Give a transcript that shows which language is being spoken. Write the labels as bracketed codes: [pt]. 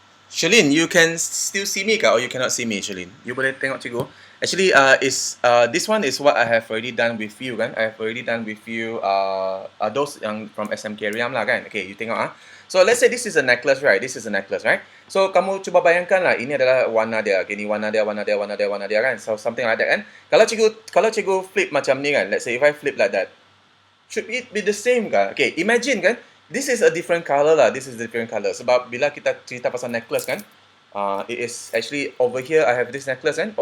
[en] Shalin, you can still see me kah, or you cannot see me, Shalin? [ms] You boleh tengok cikgu. [en] Actually, this one is what I have already done with you kan. I have already done with you those yang from SMK Riam lah kan. Okay, you tengok So let's say this is a necklace, right? [ms] So kamu cuba bayangkan lah, ini adalah warna dia. Okay, ni warna dia kan. [en] So something like that kan. [ms] Kalau cikgu flip macam ni kan. [en] Let's say if I flip like that, should it be the same kah? Okay, imagine kan. This is a different color lah. [ms] Sebab bila kita cerita pasal necklace kan, [en] it is actually over here I have this necklace kan.